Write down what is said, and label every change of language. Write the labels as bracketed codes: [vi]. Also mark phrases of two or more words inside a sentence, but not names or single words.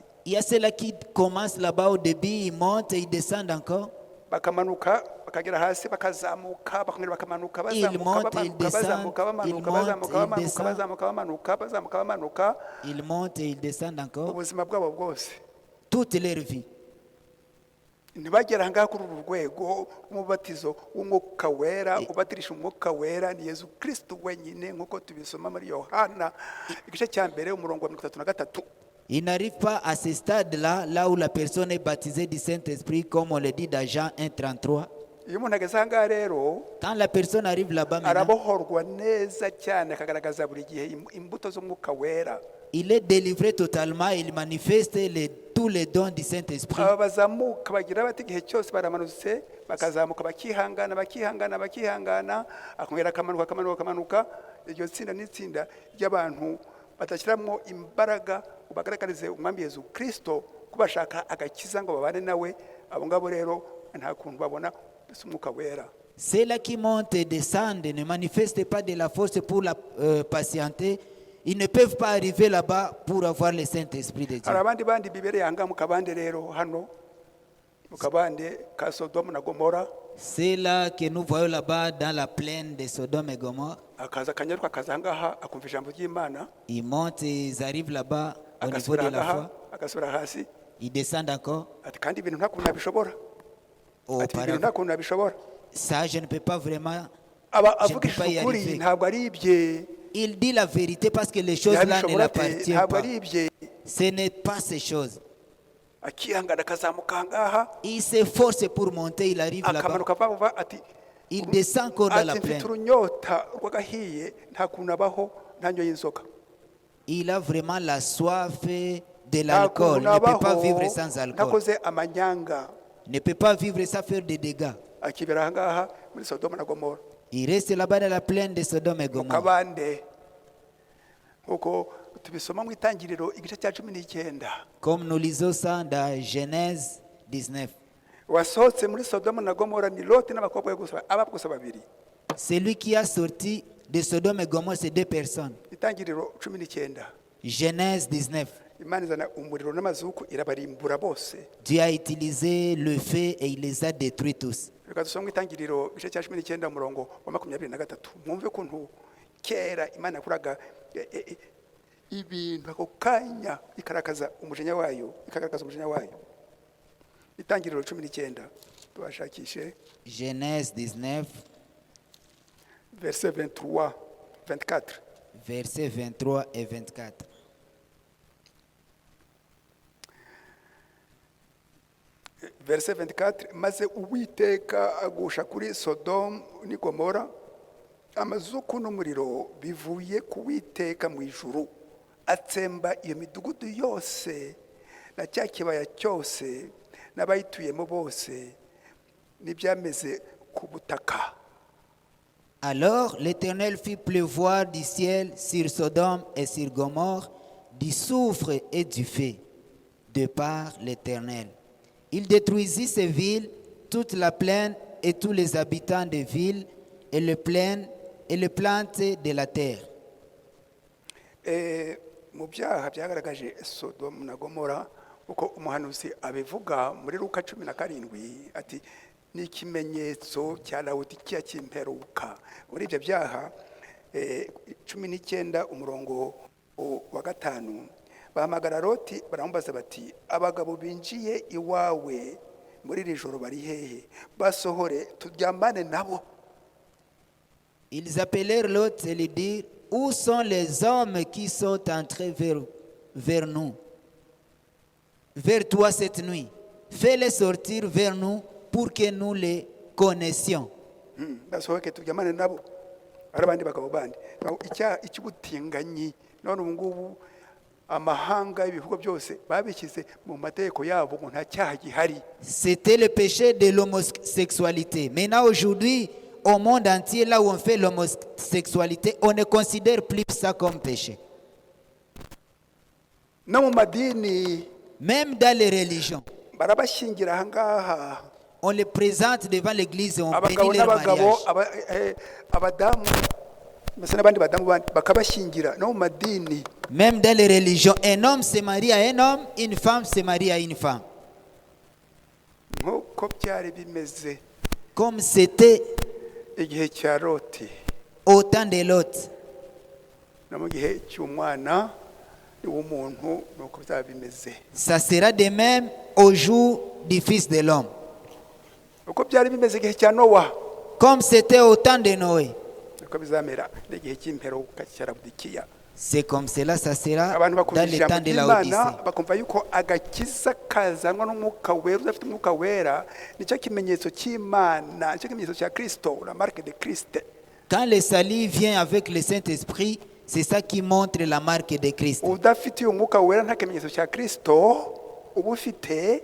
[fr] Il y a ceux-là qui commencent là-bas au début, ils montent et ils descendent encore. [rw] bakamanuka bakagera hasi bakazamuka bakongera bakamanuka [fr] Il monte, il [rw] bazamuka [fr] descend, [rw] bazamuka [fr] il [rw] bamanuka [fr] monte, [rw] bazamuka [fr] il [rw] bamanuka [fr] descend. [rw] bazamuka bamanuka bazamuka bamanuka [fr] Ils montent et ils descendent encore. [rw] ubuzima bwabo bwose. [fr] Toute leur vie. [rw] Ntibagera ahangaha kuri uru rwego rw'umubatizo w'umwuka wera, ubatirisha umwuka wera ni Yesu Kristo wenyine, nk'uko tubisoma muri Yohana igice cya mbere umurongo wa 33. [fr] Ils n'arrivent pas à ce stade-là, là où la personne est baptisée du Saint-Esprit, comme on le dit dans Jean 1,33. [rw] Iyo umuntu ageze ahangaha rero [fr] Quand la personne arrive là-bas maintenant, [rw] arabohorwa neza cyane akagaragaza buri gihe imbuto z'umwuka wera. [fr] il est délivré totalement, il manifeste tous les dons du Saint-Esprit. [rw] Aba bazamuka bagira bati igihe cyose baramanutse bakazamuka bakihangana bakihangana bakihangana, akongera akamanuka. Iryo tsinda n'itsinda ry'abantu badashyiramo imbaraga bagaragarize umwami Yesu Kristo kubashaka agakiza ngo babane nawe. Abo ngabo rero nta kuntu babona umwuka wera. [fr] Ceux-là qui montent et descendent ne manifestent pas de la force pour la patienter. Ils ne peuvent pas arriver là-bas pour avoir le Saint-Esprit de Dieu. [rw] Hari abandi bandi bibereye ahangaha mu kabande rero hano mu kabande ka Sodomu na Gomora, [fr] C'est là que nous voyons là-bas dans la plaine de Sodome et Gomorre. [rw] akaza akanyaruka akaza ahangaha akumva ijambo ry'Imana, [fr] Ils montent et ils arrivent là-bas au niveau [rw] agasubira [fr] de la [rw] ahangaha [fr] foi. [rw] agasubira hasi, [fr] Ils descendent encore. [rw] ati kandi ibintu nta kuntu nabishobora, ati ibintu nta [fr] Auparavant, [rw] kuntu nabishobora. [fr] ça, je ne peux pas vraiment. [rw] Aba [fr] Je ne peux [rw] avugishije [fr] pas y [rw] ukuri [fr] arriver. [rw] ntabwo ari ibye, [fr] Il dit la vérité parce que les choses-là ne [rw] yabishobora ate [fr] l'appartiennent [rw] ntabwo [fr] pas. [rw] ari ibye. [fr] Ce n'est pas ces choses. [rw] Akihangana akazamuka ahangaha [fr] Il s'efforce pour monter, il arrive là-bas. [rw] akamanuka vuba ati [fr] Il descend encore dans la [rw] ati [fr] plaine. [rw] mfite urunyota rw'agahiye nta kuntu abaho ntanyoye inzoga, [fr] Il a vraiment la soif de [rw] nta [fr] l'alcool. [rw] kuntu [fr] Il ne peut pas [rw] nabaho [fr] vivre sans alcool. [rw] ntakoze amanyanga. [fr] Il ne peut pas vivre sans faire des dégâts. [rw] Akibera ahangaha muri Sodomu na Gomora [fr] Il reste là-bas dans la plaine de Sodome et [rw] mu [fr] Gomorre. [rw] kabande, nk'uko tubisoma mu Itangiriro igice cya 19. [fr] Comme nous lisons ça dans Genèse 19. [rw] Wasohotse muri Sodomu na Gomora ni Loti n'abakobwa be gusa, aba gusa babiri. [fr] Celui qui a sorti de Sodome et Gomorre, c'est deux personnes. [rw] Itangiriro 19. [fr] Genèse 19. [rw] imana izana umuriro n'amazuku irabarimbura bose. [fr] Dieu a utilisé le feu et il les a détruits tous. [rw] Reka dusome Itangiriro igice cya 19 umurongo wa 23. Mwumve ukuntu kera imana yakuraga ibintu ako kanya ikarakaza umujinya wayo, Itangiriro 19 tubashakishe [fr] Genèse 19, verset 23, 24. versets 23 et 24. Verset 24, [rw] maze Uwiteka agusha kuri Sodomu ni Gomora amazuku n'umuriro bivuye ku Uwiteka mu ijuru, atsemba iyo midugudu yose na cya kibaya cyose n'abayituyemo bose n'ibyameze ku butaka. [fr] Alors l'Éternel fit pleuvoir du ciel sur Sodome et sur Gomorrhe du soufre et du feu, de par l'Éternel. Il détruisit ces villes, toute la plaine et tous les habitants des villes et les plaines et les plantes de la terre. [rw] Mu byaha byagaragaje Sodomu na Gomora uko umuhanuzi abivuga muri Luka 17 ati ni ikimenyetso cya Laodikiya cy'imperuka. Muri ibyo byaha 19 umurongo wa 5 bahamagara Loti barambaza bati abagabo binjiye iwawe muri iri joro bari hehe, basohore turyamane nabo. [fr] Ils appelèrent Lot et lui dirent: où sont les hommes qui sont entrés vers nous, vers toi cette nuit? Fais-les sortir vers nous pour que nous les connaissions. [rw] Basohoke turyamane nabo. Arabandi bagabo bandi ikibutinganyi none ubu ngubu amahanga ibihugu byose babishyize mu mategeko yabo ngo nta cyaha gihari. [fr] C'était le péché de l'homosexualité. Maintenant aujourd'hui, au monde entier, là où on fait l'homosexualité, on ne considère plus ça comme péché. [rw] No mu madini [fr] Même dans les religions, [rw] barabashingira ahangaha [fr] on les présente devant l'église et on [rw] abagabo [fr] bénit leur [rw] n'abagabo [fr] mariage. [rw] abadamu mbese n'abandi badamu bakabashingira no mu madini. [fr] Même dans les religions, un homme se marie à un homme, une femme se marie à une femme. [rw] Nk'uko byari bimeze [fr] Comme c'était [rw] igihe cya Loti [fr] au temps de Lot. [rw] no mu gihe cy'umwana w'umuntu nuko byaba bimeze. [fr] Ça sera de même au jour du Fils de l'homme. [rw] Uko byari bimeze igihe cya Nowa [fr] Comme c'était au temps de Noé. [rw] nuko bizamera n'igihe cy'imperuka cya Laodikiya. [fr] C'est comme cela, ça sera [rw] Abantu [fr] dans [rw] bakumva [fr] le [rw] ijambo [fr] temps de la [rw] ry'Imana [fr] Odyssée. [rw] bakumva yuko agakiza kazanwa n'umwuka wera, udafite umwuka wera nicyo kimenyetso cy'Imana, nicyo kimenyetso cya Kristo, [fr] la marque de Christ. Quand le salut vient avec le Saint-Esprit, c'est ça qui montre la marque de Christ. [rw] Udafite uyu mwuka wera nta kimenyetso cya Kristo uba ufite,